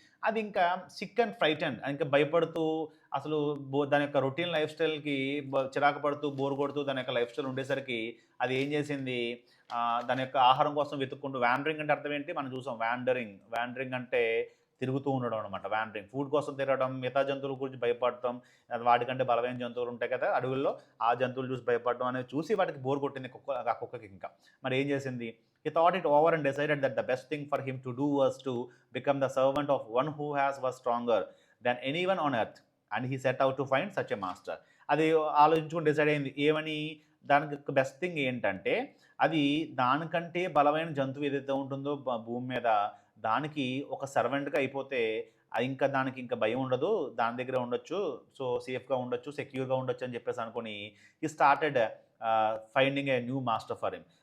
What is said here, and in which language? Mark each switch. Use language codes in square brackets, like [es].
[te] అది ఇంకా [en] sick and frightened, [te] ఇంకా భయపడుతూ అసలు దాని యొక్క రొటీన్ లైఫ్ స్టైల్కి చిరాకు పడుతూ బోర్ కొడుతూ దాని యొక్క లైఫ్ స్టైల్ ఉండేసరికి అది ఏం చేసింది, దాని యొక్క ఆహారం కోసం వెతుక్కుంటూ, వ్యాండరింగ్ అంటే అర్థం ఏంటి మనం చూసాం, వ్యాండరింగ్ అంటే తిరుగుతూ ఉండడం అనమాట. వ్యాండరింగ్, ఫుడ్ కోసం తిరగడం, మిగతా జంతువుల గురించి భయపడటం, వాటికంటే బలమైన జంతువులు ఉంటాయి కదా అడవుల్లో, ఆ జంతువులు చూసి భయపడడం అనేది చూసి వాటికి బోర్ కొట్టింది ఆ కుక్కకి. ఇంకా మరి ఏం చేసింది, [en] he thought it over and decided that the best thing for him to do was to become the servant of one who was stronger than anyone on earth, and he set out to find such a master. [te] అది ఆలోచించుకుని decide అయింది ఏమని, దానికి best thing ఏంటంటే అది దానికంటే బలమైన జంతువు ఏదైతే ఉంటుందో భూమి మీద దానికి ఒక సర్వెంట్గా అయిపోతే ఇంకా దానికి ఇంకా భయం ఉండదు, దాని దగ్గర ఉండొచ్చు, సో సేఫ్గా ఉండొచ్చు, సెక్యూర్గా ఉండొచ్చు అని చెప్పేసి అనుకుని ఈ [en] Started finding a new master for him.